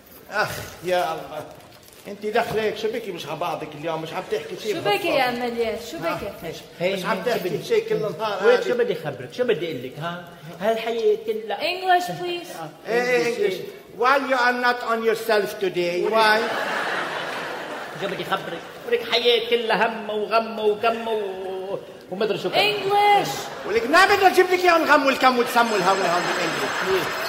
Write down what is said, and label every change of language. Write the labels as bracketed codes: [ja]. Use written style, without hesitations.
[ar] أخ يا الله، أنت دخلك شو بكي مش على بعضك اليوم؟ مش عم تحكي شيء. شو بكي يا مليات؟ شو بكي؟ مش عم تحكي شيء كل النهار. وين شو بدي خبرك؟ شو بدي أقول لك؟ ها؟ هالحقيقة كلها. [en] English please. [ar] إيه [en] English. Why you are not on yourself today? Why؟ [ar] شو بدي خبرك؟ ولك حياة كلها هم وغم وكم و وما ادري شو كان انجلش. ولك ما بدنا نجيب لك اياهم غم والكم وتسموا الهم والهم بالانجلش.